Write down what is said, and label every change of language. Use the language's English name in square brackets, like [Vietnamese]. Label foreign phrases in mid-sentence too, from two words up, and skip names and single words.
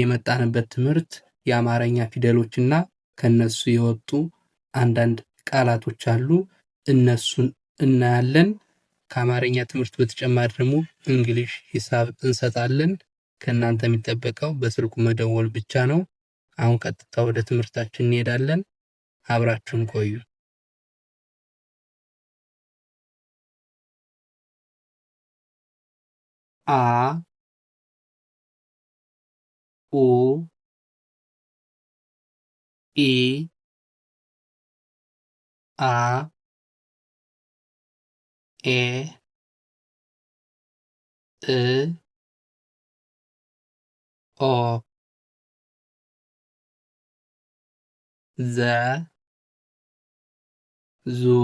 [Amharic] የመጣንበት ትምህርት የአማርኛ ፊደሎችና ከነሱ የወጡ አንዳንድ ቃላቶች አሉ። እነሱን እናያለን። ከአማርኛ ትምህርት በተጨማሪ ደግሞ እንግሊሽ፣ ሂሳብ እንሰጣለን። ከእናንተ የሚጠበቀው በስልኩ መደወል ብቻ ነው። አሁን ቀጥታ ወደ ትምህርታችን እንሄዳለን። አብራችሁን ቆዩ። አ ኡ ኢ አ ኤ እ ኦ ዘ ዙ